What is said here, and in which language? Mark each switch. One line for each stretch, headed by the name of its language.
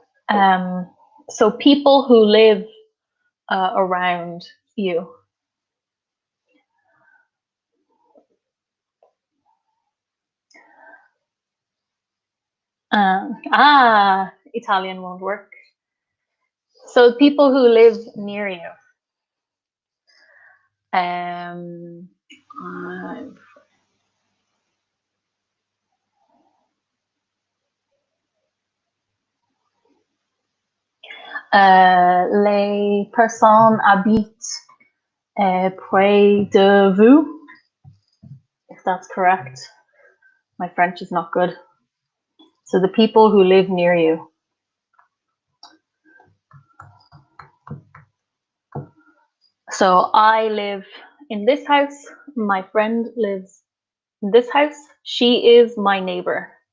English: Um, so people who live around you. Italian won't work. So people who live near you.
French: Um, uh, les personnes habitent près de vous,
English: if that's correct. My French is not good. So the people who live near you. So I live in this house. My friend lives in this house. She is my neighbor.